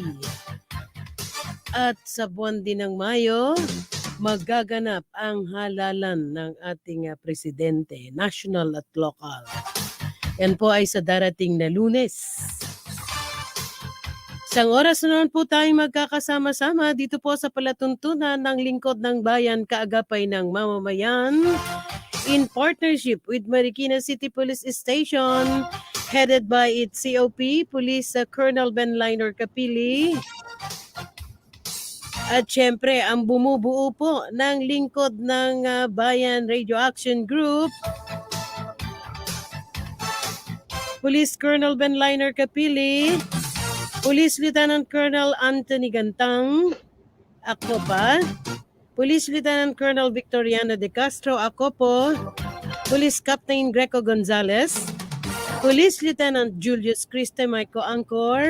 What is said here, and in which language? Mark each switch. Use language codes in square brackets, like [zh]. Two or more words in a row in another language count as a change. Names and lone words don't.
[tl] At sa buwan din ng Mayo, magaganap ang halalan ng ating presidente, national at local. Yan po ay sa darating na Lunes. Isang oras na naman po tayong magkakasama-sama dito po sa palatuntunan ng Lingkod ng Bayan, kaagapay ng mamamayan [en] in partnership with [tl] Marikina City Police Station, [en] headed by its COP, [tl] Police Colonel Benliner Capili. At syempre, ang bumubuo po ng Lingkod ng Bayan Radio Action Group, Police Colonel Benliner Capili, Police Lieutenant Colonel Anthony Gantang, ako pa. Police Lieutenant Colonel Victoriano De Castro, ako po. Police Captain Greco Gonzalez. Police Lieutenant Julius Criste Maico Angkor.